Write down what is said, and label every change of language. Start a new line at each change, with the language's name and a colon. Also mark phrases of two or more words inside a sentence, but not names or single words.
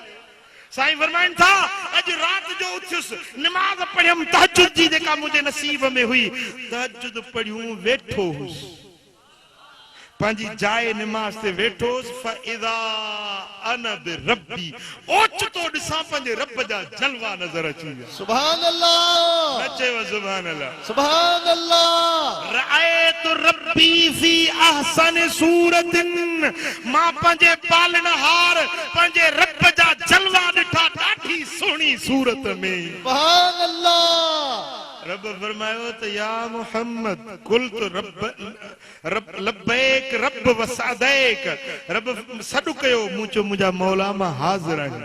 Sindhi: साईं फरमाइनि था, अॼु राति जो उथियुसि, निमाज़ पढ़ियमि, तहज्जुद जी जेका मुंहिंजे नसीब में हुई, तहज्जुद पढ़ियूं, वेठो हुउसि, पंहिंजी जाइ निमाज़ ते वेठोसि,
Arabic: فإذا أنا بربي,
Sindhi: ओचितो ॾिसां पंहिंजे रब जा जलवा नज़र अची विया।
Arabic: سبحان الله, नचे وسبحان الله, سبحان الله. رأيت ربي في أحسن صورة,
Sindhi: मां पंहिंजे पालनहार पंहिंजे रब जा जलवा ॾिठा ॾाढी सुहिणी सूरत में।
Arabic: سبحان الله.
Sindhi: रब फरमायो त
Arabic: يا محمد
Sindhi: कुल तो रब
Arabic: لبيك رب وسعديك,
Sindhi: रब सॾु कयो, मूं चयो मुंहिंजा मौला मां हाज़िर आहियां।